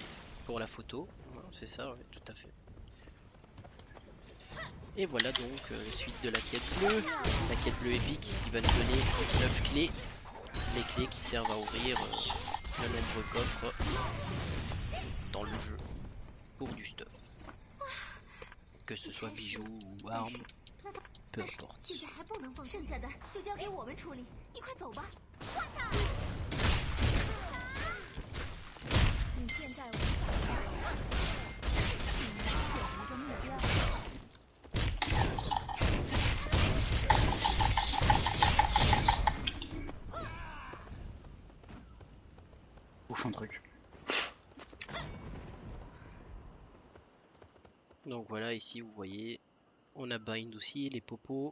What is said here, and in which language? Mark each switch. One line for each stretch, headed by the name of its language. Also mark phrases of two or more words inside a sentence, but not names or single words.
French: Pour la photo, c'est ça, ouais, tout à fait. Et voilà donc la suite de la quête bleue. La quête bleue épique qui va nous donner 9 clés. Les clés qui servent à ouvrir de nombreux coffres dans le jeu pour du stuff. Que ce soit bijoux ou armes, peu importe.
Chinese: 剩下的就交给我们处理，你快走吧。你现在无法你有一个目标。
French: Bouge un truc. Donc voilà, ici vous voyez, on a bind aussi, les popos.